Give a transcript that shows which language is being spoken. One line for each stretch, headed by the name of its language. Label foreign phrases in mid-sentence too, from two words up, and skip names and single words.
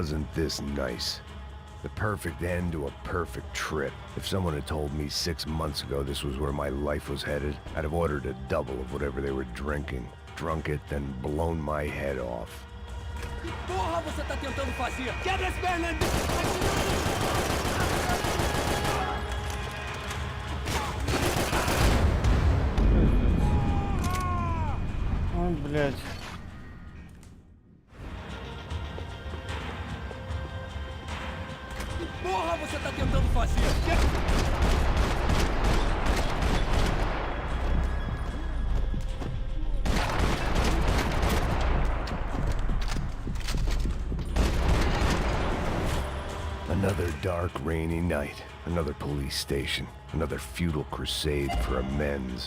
English: Isn't this nice? The perfect end to a perfect trip. If someone had told me 6 months ago this was where my life was headed, I'd have ordered a double of whatever they were drinking, drunk it, then blown my head off.
Portuguese: Que porra você tá tentando fazer? Quebra as pernas!
Russian: Ой, блядь.
Portuguese: Que porra você tá tentando fazer?
English: Another dark, rainy night. Another police station. Another futile crusade for amends.